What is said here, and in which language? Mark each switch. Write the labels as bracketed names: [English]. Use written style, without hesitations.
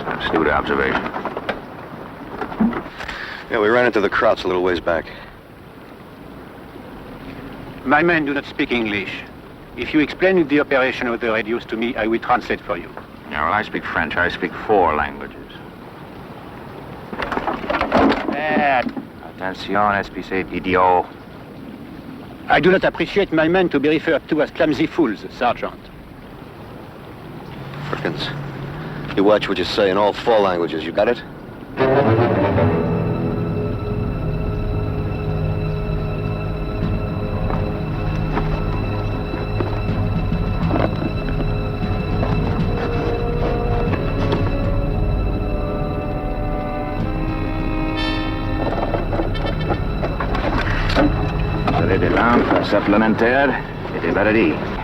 [English] Astute observation. Yeah, we ran into the Krauts a little ways back. My men do not speak English. If you explain the operation of the radios to me, I will translate for you. Yeah, well, I speak French. I speak 4 languages. [French] Attention, espèce idiot. [English] I do not appreciate my men to be referred to as clumsy fools, Sergeant. Perkins, you watch what you say in all 4 languages. You got it? [French] Vous avez des lampes supplémentaires et des batteries.